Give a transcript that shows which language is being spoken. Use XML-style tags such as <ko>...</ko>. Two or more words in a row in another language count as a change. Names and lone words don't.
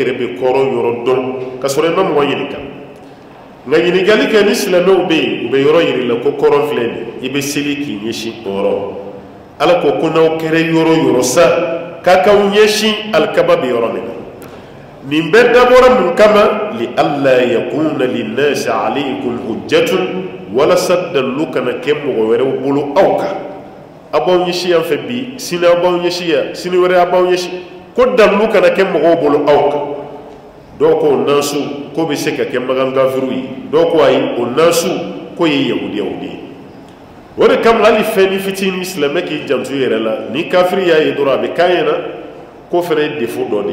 <bm>yɛrɛ bɛ kɔrɔ yɔrɔ dɔn ka sɔrɔ i ma mɔgɔ ɲininka nka ɲininkali kɛ ni silamɛw bɛ yen u bɛ yɔrɔ yiri la ko kɔrɔn filɛ nin i bɛ seli k'i ɲɛsin o yɔrɔ ala ko ko n'aw kɛra yɔrɔ yɔrɔ sa k'a k'aw ɲɛsin alikaba bɛ yɔrɔ min na nin bɛɛ dabɔra mun kama</bm> <ar>لئلا يكون للناس عليكم حجة</ar> <bm>walasa dalu kana kɛ mɔgɔ wɛrɛw bolo aw kan a b'aw ɲɛsin yan fɛ bi sini aw b'aw ɲɛsin yan sini wɛrɛ a b'aw ɲɛsin ko dalu kana kɛ mɔgɔw bolo aw kan dɔw ko nasu ko bɛ se ka kɛ magan gafiru ye dɔw ko ayi o nasu ko ye yahudiyaw de ye o de kama hali fɛn ni fitinin silamɛ k'i janto i yɛrɛ la ni kafiri y'a ye dɔrɔn a bɛ k'a ɲɛna ko fɛnɛ ye défaut dɔ de</bm>